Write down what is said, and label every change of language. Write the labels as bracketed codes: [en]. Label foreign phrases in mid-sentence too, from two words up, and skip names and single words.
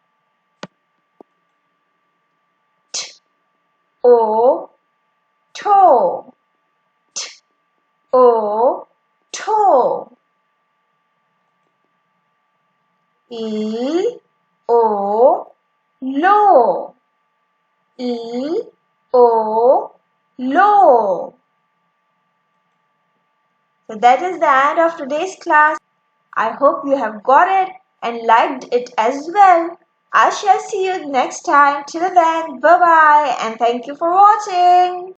[en] T, o, toe. T, o, toe. E, o, low. E, o, low. So that is the end of today's class. I hope you have got it and liked it as well. I shall see you next time. Till then, bye-bye and thank you for watching.